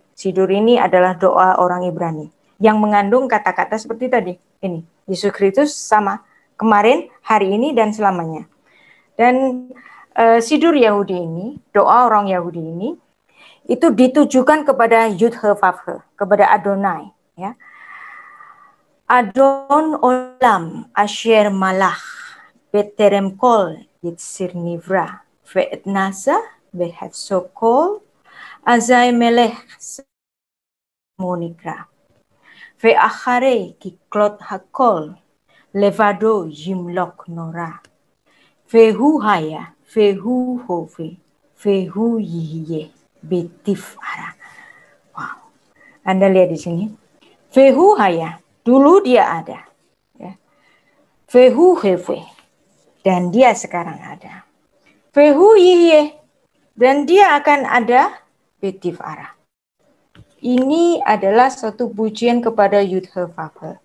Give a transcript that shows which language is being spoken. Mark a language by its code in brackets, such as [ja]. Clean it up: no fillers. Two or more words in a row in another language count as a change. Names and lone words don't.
[id] Sidur ini adalah doa orang Ibrani yang mengandung kata-kata seperti tadi. Ini Yesus Kristus sama kemarin, hari ini, dan selamanya. Dan sidur Yahudi ini, doa orang Yahudi ini, itu ditujukan kepada Yud-He-Vav-He, kepada Adonai. Ya. [he] אדון עולם אשר מלך בטרם כל יציר נברא לעת נעשה בחפצו כל אזי מלך שמו נקרא ואחרי ככלות הכל לבדו ימלוך נורא והוא היה והוא הווה והוא יהיה בתפארה. [id] Wow, Anda lihat di sini. [he] והוא היה, [id] dulu dia ada. Ya. [he] והוא הווה, [id] dan dia sekarang ada. [he] והוא יהיה, [id] dan dia akan ada [he] בתפארה. [id] Ini adalah satu pujian kepada Yud-He-Vav-He.